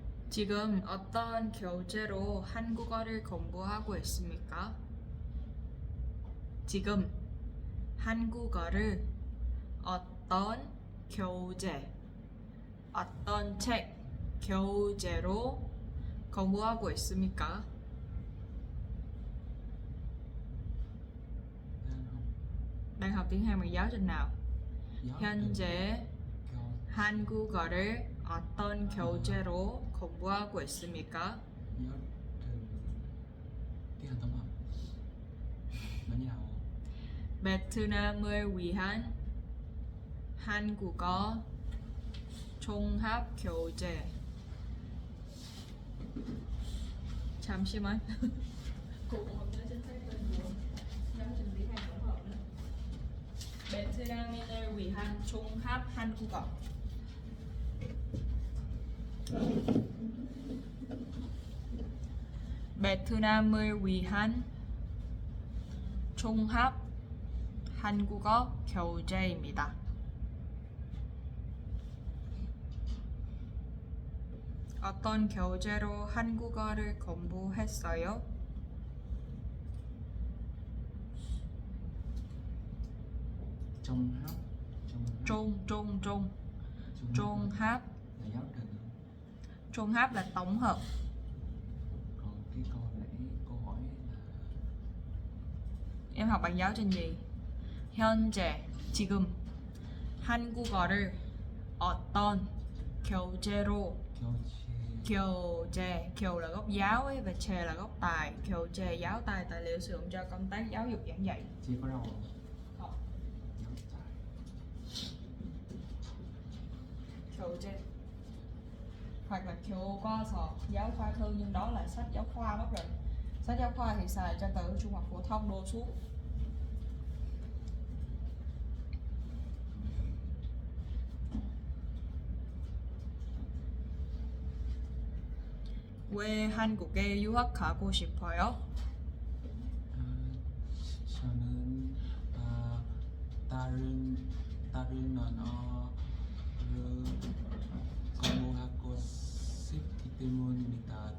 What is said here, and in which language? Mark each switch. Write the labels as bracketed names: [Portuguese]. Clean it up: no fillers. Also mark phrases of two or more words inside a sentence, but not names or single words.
[Korean] 지금 어떤 교재로 한국어를 공부하고 있습니까? 지금 한국어를 어떤 교재, 어떤 책, 교재로 공부하고 있습니까? [Vietnamese] đang học Đang học tiếng Hàn bằng giáo trình nào? giáo [Korean] 현재 [Vietnamese] theo [Korean] 한국어를 어떤 교재로 공부하고 있습니까? [Vietnamese] giáo trình tiếng Hàn tổng hợp nó như nào? [Korean] 베트남을 위한 한국어 종합 교재. 잠시만. [Vietnamese] cô cũng không nhớ chính xác tên của giáo trình tiếng Hàn tổng hợp nữa. [Korean] 베트남인을 위한 종합 한국어. 베트남을 위한 종합 한국어 교재입니다. 어떤 교재로 한국어를 공부했어요? [Vietnamese] Trong hát [Korean] 종합. [Vietnamese] là giáo trình, 종합 là tổng hợp. còn cái câu nãy câu hỏi là Em học bằng giáo trình gì? [Korean] 현재, 지금 한국어를 어떤 교재로. 교재, 교재 [Vietnamese] là gốc giáo ấy, và chè là gốc tài. 교재 giáo tài, tài liệu sử dụng cho công tác giáo dục giảng dạy. chỉ có đâu Không. giáo tài 교재 hoặc là 교과서, giáo khoa thư, nhưng đó là sách giáo khoa mất rồi. Sách giáo khoa thì xài cho từ trung học phổ thông đổ xuống. [Korean] 왜 한국에 유학 가고 싶어요? 저는 다른 언어를 공부하고 싶기 때문입니다.